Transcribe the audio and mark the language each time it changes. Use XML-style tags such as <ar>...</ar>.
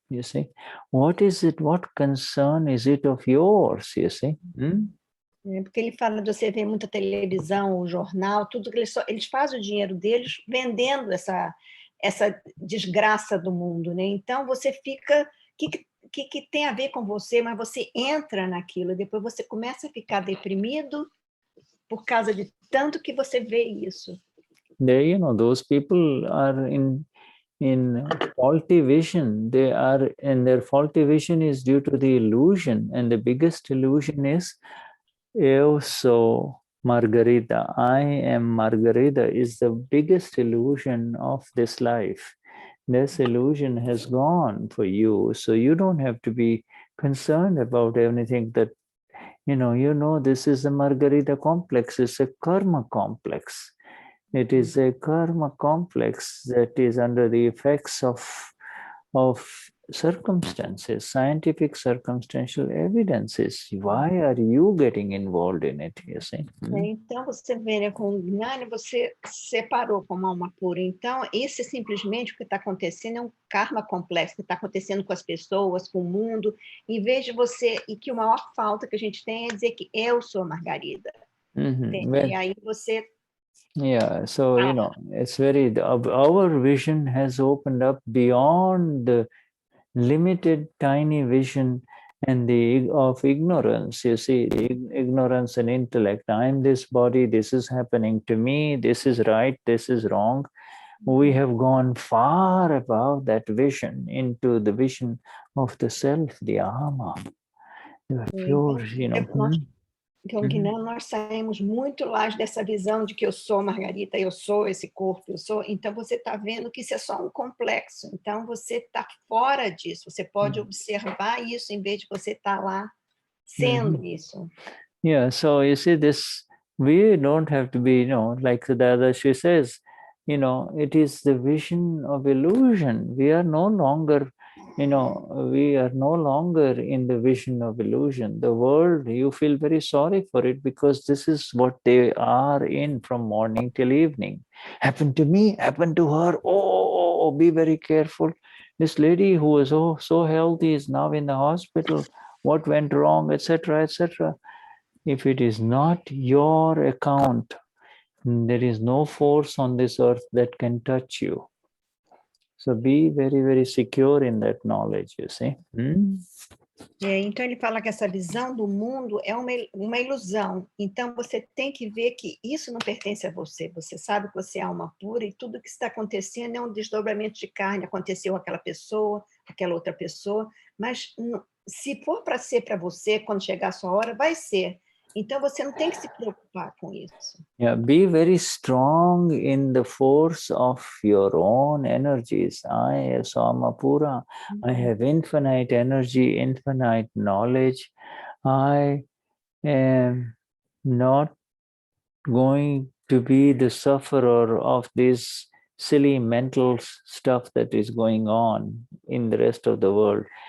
<en>You see, what is it? What concern is it of yours? You see.</en> <pt>Porque ele fala de você ver muita televisão, o jornal, tudo que eles fazem o dinheiro deles vendendo essa desgraça do mundo, né? Então você fica, que tem a ver com você, mas você entra naquilo, depois você começa a ficar deprimido por causa de tanto que você vê isso.</pt> <en>They, those people are in faulty vision. They are, and their faulty vision is due to the illusion, and the biggest illusion is</en> <pt>eu sou Margarita,</pt> <en>I am Margarita, is the biggest illusion of this life. This illusion has gone for you, so you don't have to be concerned about anything that, this is a Margarita complex, it's a karma complex. It is a karma complex that is under the effects of circumstances, scientific circumstantial evidences. Why are you getting involved in it, you see?</en> <pt>Então, você vê, né, com o Gnani, você separou como alma pura. Então, esse simplesmente o que está acontecendo é um karma complexo, que está acontecendo com as pessoas, com o mundo, em vez de você, e que a maior falta que a gente tem é dizer que eu sou Margarida. E aí você...</pt> <en>Yeah, so, it's very, our vision has opened up beyond the limited, tiny vision and of ignorance. You see, ignorance and intellect. I'm this body, this is happening to me, this is right, this is wrong. We have gone far above that vision into the vision of the self, the Ahama. Pure,</en> <pt>Então, Gnani, nós saímos muito longe dessa visão de que eu sou Margarita, eu sou esse corpo, eu sou... Então, você está vendo que isso é só um complexo. Então, você está fora disso. Você pode observar isso em vez de você estar lá sendo isso.</pt> <en>Yeah, so you see this, we don't have to be, like the Dadashri says, it is the vision of illusion. We are no longer, we are no longer in the vision of illusion. The world, you feel very sorry for it because this is what they are in from morning till evening. Happened to me, happened to her. Oh, be very careful. This lady who was so healthy is now in the hospital. What went wrong, etc., etc. If it is not your account, there is no force on this earth that can touch you. So be very, very secure in that knowledge, you see.</en> <pt>Então, ele fala que essa visão do mundo é uma ilusão. Então, você tem que ver que isso não pertence a você. Você sabe que você é alma pura e tudo que está acontecendo é um desdobramento de carne. Aconteceu aquela pessoa, aquela outra pessoa. Mas se for para ser para você, quando chegar a sua hora, vai ser. Então, você não tem que se preocupar com isso.</pt> <en>Yeah, be very strong in the force of your own energies. I, as Amapura, I have infinite energy, infinite knowledge. I am not going to be the sufferer of this silly mental stuff that is going on in the rest of the world.</en>